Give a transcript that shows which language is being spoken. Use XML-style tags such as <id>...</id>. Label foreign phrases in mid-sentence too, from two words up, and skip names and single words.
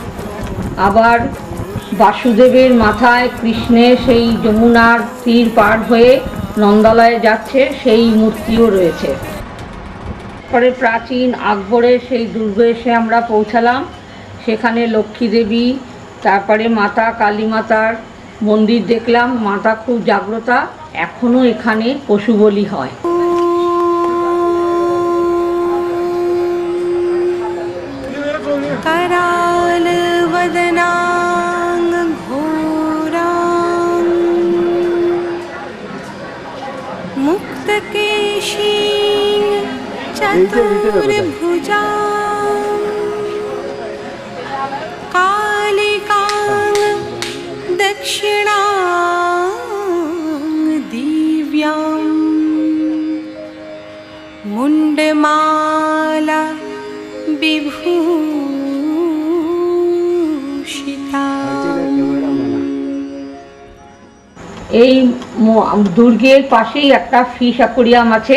<bn>আবার বাসুদেবের মাথায় কৃষ্ণের সেই যমুনার তীর পার হয়ে নন্দালয়ে যাচ্ছে সেই মূর্তিও রয়েছে। পরে প্রাচীন আকবরের সেই দুর্গে এসে আমরা পৌঁছালাম। সেখানে লক্ষ্মী দেবী, তারপরে মাতা কালী মাতার মন্দির দেখলাম। মাতা খুব জাগ্রতা, এখনও এখানে পশু বলি হয়।</bn> <sa>कराल वदनांग घोरां मुक्त केशीं चतुर्भुजां कालिकां दक्षिणां दिव्यां मुंडमाला বিভূষিতা।</sa> <bn>এই দুর্গের পাশেই একটা ফিশ অ্যাকোয়ারিয়াম আছে।</bn>